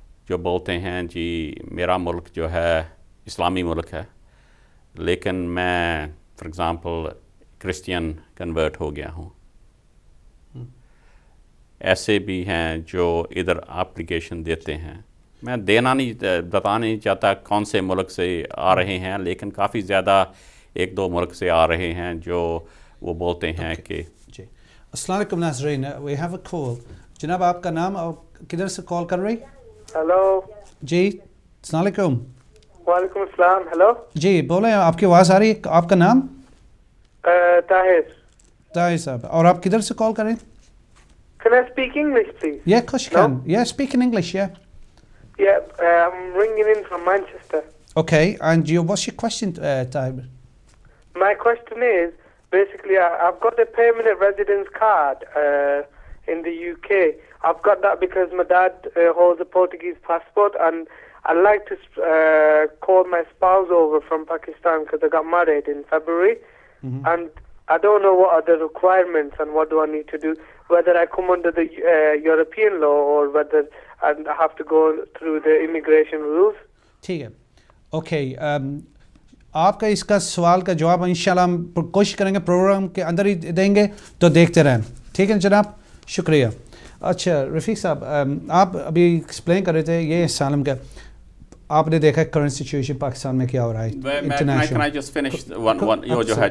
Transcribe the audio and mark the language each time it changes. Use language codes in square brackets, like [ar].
[ur] جو بولتے ہیں جی میرا ملک جو ہے اسلامی ملک ہے لیکن میں فار ایگزامپل کرسچین کنورٹ ہو گیا ہوں. ایسے بھی ہیں جو ادھر اپلیکیشن دیتے ہیں. میں بتا نہیں چاہتا کون سے ملک سے آ رہے ہیں لیکن کافی زیادہ 1-2 ملک سے آ رہے ہیں جو وہ بولتے ہیں کہ جی. السلام علیکم ناظرین, [en] We have a call. [ur] جناب آپ کا نام اور کدھر سے کال کر رہی؟ ہلو جی السلام علیکم. وعلیکم السلام. ہلو جی بولیں, آپ کی آواز آ رہی ہے. آپ کا نام؟ طاہر. طاہر صاحب. اور آپ کدھر سے کال کریں؟ [en] Can I speak English, please? Yeah, of course you can. Yeah, speak in English, yeah. Yeah, I'm ringing in from Manchester. Okay, and what's your question, Tahir? My question is, basically, I've got a permanent residence card in the UK. I've got that because my dad holds a Portuguese passport, and I'd like to call my spouse over from Pakistan because I got married in February. And I don't know what are the requirements and what do I need to do, whether I come under the European law or whether I have to go through the immigration rules. [ur] ٹھیک ہے. Okay, آپ کا اس کا سوال کا جواب انشاءاللہ ہم کوشش کریں گے پروگرام کے اندر ہی دیں گے, تو دیکھتے رہیں. ٹھیک ہے جناب, شکریہ. اچھا رفیق صاحب, آپ ابھی ایکسپلین کر رہے تھے یہ اسائلم کا, آپ نے دیکھا کرنٹ سچویشن پاکستان میں کیا ہو رہا ہے